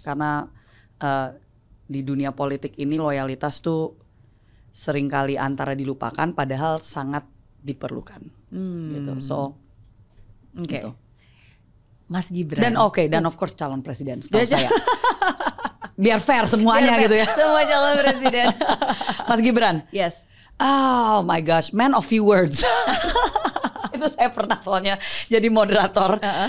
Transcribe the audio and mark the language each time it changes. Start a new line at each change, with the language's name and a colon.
Indonesian: Karena di dunia politik ini loyalitas tuh seringkali antara dilupakan padahal sangat diperlukan. Gitu. So, gitu. Mas Gibran. Dan of course calon presiden setahu saya. Biar fair semuanya gitu ya. Semua calon presiden. Mas Gibran.
English: Yes. Oh my gosh, man of few words.
Indonesian: Itu saya pernah soalnya jadi moderator.